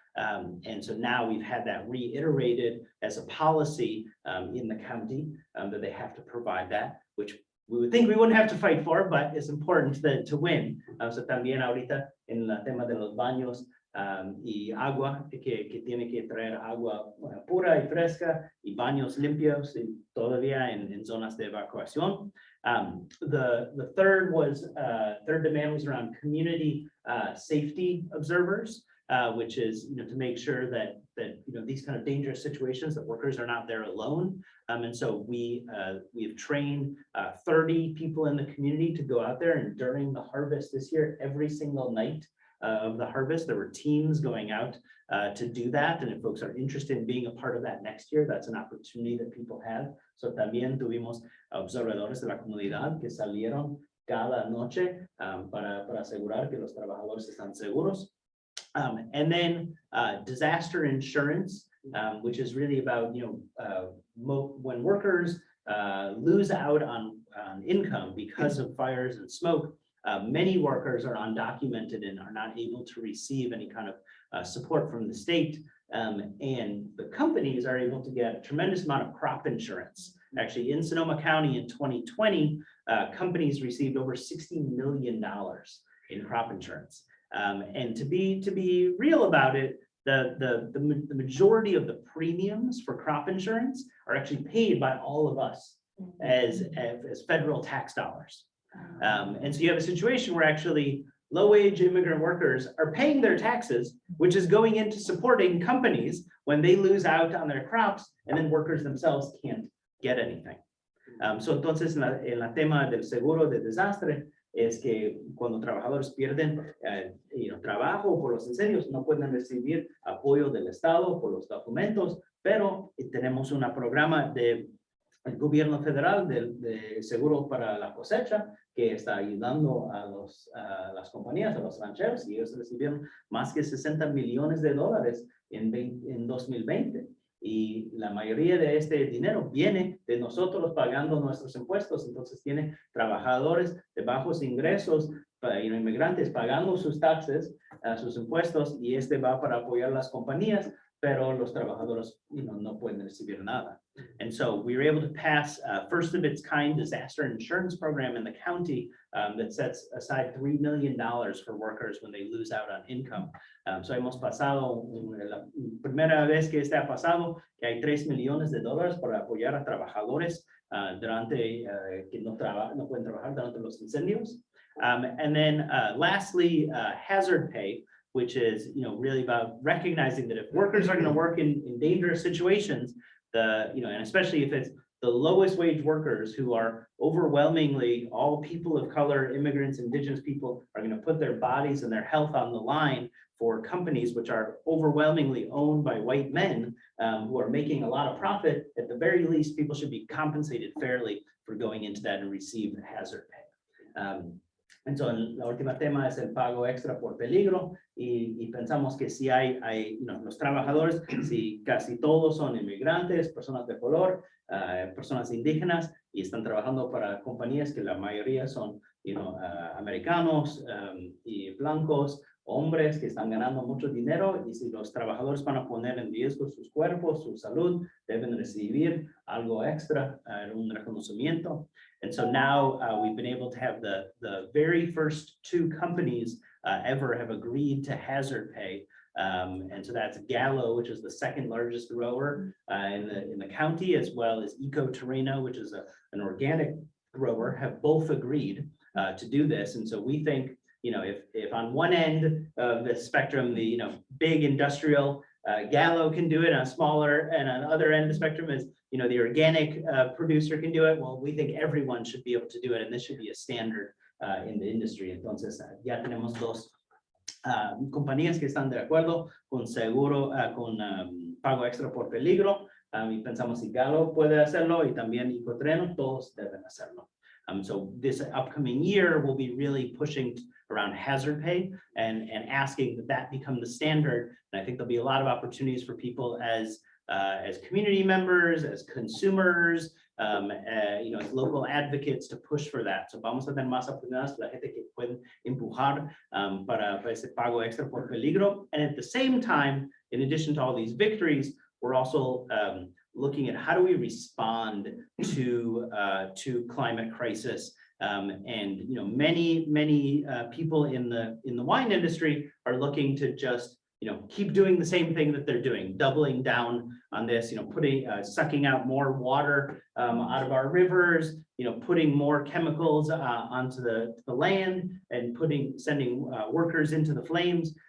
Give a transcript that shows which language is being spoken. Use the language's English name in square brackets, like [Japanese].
[English] And so now we've had that reiterated as a policy in the county that they have to provide that, which we would think we wouldn't have to fight for, but it's important to win. [Spanish] So también ahorita en el tema de los baños y agua, que tiene que traer agua pura y fresca y baños limpios y todavía en zonas de evacuación. [English] The third demand was around community safety observers, which is to make sure that these kind of dangerous situations, that workers are not there alone. And so we've trained 30 people in the community to go out there, and during the harvest this year, every single night of the harvest, there were teams going out to do that. And if folks are interested in being a part of that next year, that's an opportunity that people have. [Spanish] So también tuvimos observadores de la comunidad que salieron cada noche para asegurar que los trabajadores están seguros. [English] And then disaster insurance, which is really about when workers lose out on income because of fires and smoke. Many workers are undocumented and are not able to receive any kind of support from the state. And the companies are able to get a tremendous amount of crop insurance. Actually, in Sonoma County in 2020, companies received over $60 million in crop insurance. And to be real about it, the majority of the premiums for crop insurance are actually paid by all of us as federal tax dollars. And so you have a situation where actually low-wage immigrant workers are paying their taxes, which is going into supporting companies when they lose out on their crops, and then workers themselves can't get anything. [Spanish] So entonces en la tema del seguro de desastre es que cuando trabajadores pierden trabajo por los incendios, no pueden recibir apoyo del Estado por los documentos, pero tenemos un programa del gobierno federal de seguro para la cosecha que está ayudando a las compañías, a los rancheros, y ellos recibieron más que $60 millones en 2020. Y la mayoría de este dinero viene de nosotros pagando nuestros impuestos. Entonces tiene trabajadores de bajos ingresos, inmigrantes pagando sus taxes, sus impuestos, y va para apoyar las compañías, pero los trabajadores no pueden recibir nada. [English] And so we were able to pass first of its kind disaster insurance program in the county that sets aside $3 million for workers when they lose out on income. [Spanish] So hemos pasado, la primera vez que ha pasado, que hay $3 millones para apoyar a trabajadores durante que no pueden trabajar durante los incendios. [English] And then lastly, hazard pay, which is really about recognizing that if workers are going to work in dangerous situations, and especially if it's the lowest wage workers, who are overwhelmingly all people of color, immigrants, indigenous people, are going to put their bodies and their health on the line for companies which are overwhelmingly owned by white men who are making a lot of profit. At the very least, people should be compensated fairly for going into that and receive hazard pay. [Spanish] Entonces, la última tema es el pago extra por peligro, y pensamos que si hay los trabajadores, si casi todos son inmigrantes, personas de color, personas indígenas, y están trabajando para compañías que la mayoría son americanos y blancos, hombres que están ganando mucho dinero, y si los trabajadores van a poner en riesgo sus cuerpos, su salud, deben recibir algo extra, un reconocimiento. [English] And so now we've been able to have the very first 2 companies ever have agreed to hazard pay. And so that's Gallo, which is the second largest grower in the county, as well as Eco Terreno, which is an organic grower, have both agreed to do this. And so we think, if on one end of the spectrum, the big industrial Gallo can do it, on a smaller, and on the other end of the spectrum is the organic producer can do it. Well, we think everyone should be able to do it, and this should be a standard in the industry. [Spanish] Entonces, ya tenemos 2 compañías que están de acuerdo con seguro, con pago extra por peligro, y pensamos si Gallo puede hacerlo, y también Eco Terreno, todos deben hacerlo. [English] So this upcoming year, we'll be really pushing around hazard pay and asking that become the standard. And I think there'll be a lot of opportunities for people as community members, as consumers, as local advocates to push for that. [Spanish] So vamos a tener más oportunidades para la gente que pueden empujar para ese pago extra por peligro. [English] And at the same time, in addition to all these victories, we're also looking at how do we respond to climate crisis. And many people in the wine industry are looking to just keep doing the same thing that they're doing, doubling down on this, sucking out more water out of our rivers, putting more chemicals onto the land and sending workers into the flames.